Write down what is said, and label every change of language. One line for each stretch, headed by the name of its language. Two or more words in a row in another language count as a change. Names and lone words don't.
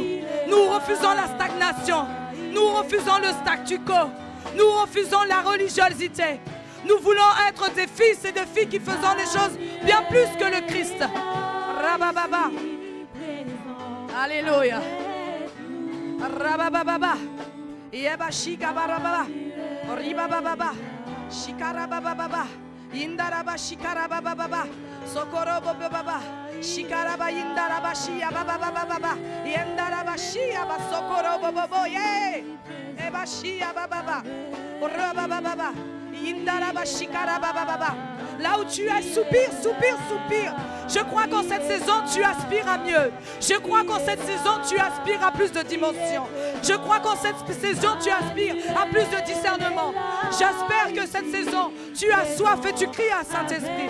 French: Nous refusons la stagnation. Nous refusons le statu quo. Nous refusons la religiosité. Nous voulons être des fils et des filles qui faisons les choses bien plus que le Christ. Rabababa. Alléluia. Rabababa. Yeba shikabarababa. Ribababa. Shikarabababa. Indaraba shikarabababa. Sokorobababa. Shikaraba indaraba shia babababa. Yendaraba shia basokorobobo. Ye. Eba shia bababa. Rabababa. Indaraba shikarabababa. Là où tu es, soupire, soupire, soupire. Je crois qu'en cette saison, tu aspires à mieux. Je crois qu'en cette saison, tu aspires à plus de dimensions. Je crois qu'en cette saison, tu aspires à plus de discernement. J'espère que cette saison, tu as soif et tu cries à Saint-Esprit.